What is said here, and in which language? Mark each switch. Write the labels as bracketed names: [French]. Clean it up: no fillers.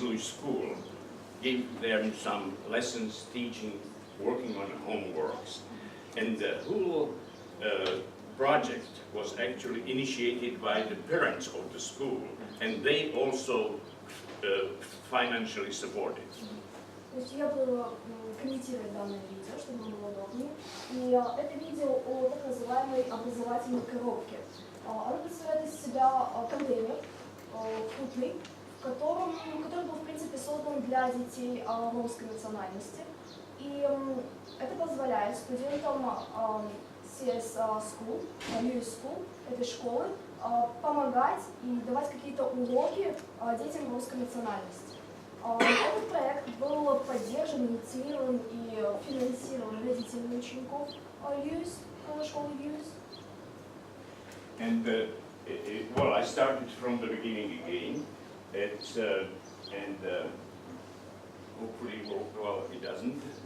[English] Lewis School give them some lessons, teaching, working on homeworks. And the whole project was actually initiated by the parents of the school, and they also financially supported. [Russian] То есть я буду комментировать данное видео, чтобы вам было удобнее. И это видео о так называемой образовательной коробке. Оно представляет из себя контейнер крупный, который был в принципе создан для детей ромской национальности. И это позволяет студентам CS School, Lewis School, этой школы, помогать и давать какие-то уроки детям русской национальности. Этот проект был поддержан, инициирован и финансирован родителями учеников Lewis, школы Lewis. [English] And well, I started from the beginning again. It's and hopefully, well, it doesn't.